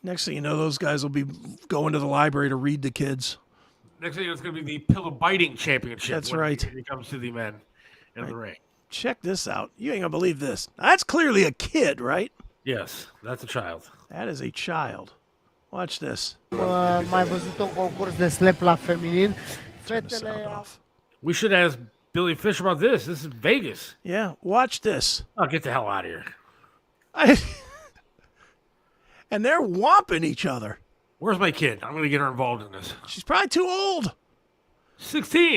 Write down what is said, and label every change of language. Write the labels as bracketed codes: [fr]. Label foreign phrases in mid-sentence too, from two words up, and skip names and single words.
[en] Next thing you know, those guys will be going to the library to read to kids. Next thing you know, it's going to be the pillow biting championship. That's right. When it comes to the men in the ring. Check this out. You ain't going to believe this. That's clearly a kid, right? Yes, that's a child. That is a child. Watch this. [ro] Mai văzut un concurs de slap la feminin. [en] We should ask Billy Fischer about this. This is Vegas. Yeah, watch this. Oh, get the hell out of here. And they're whomping each other. Where's my kid? I'm going to get her involved in this. She's probably too old. 16.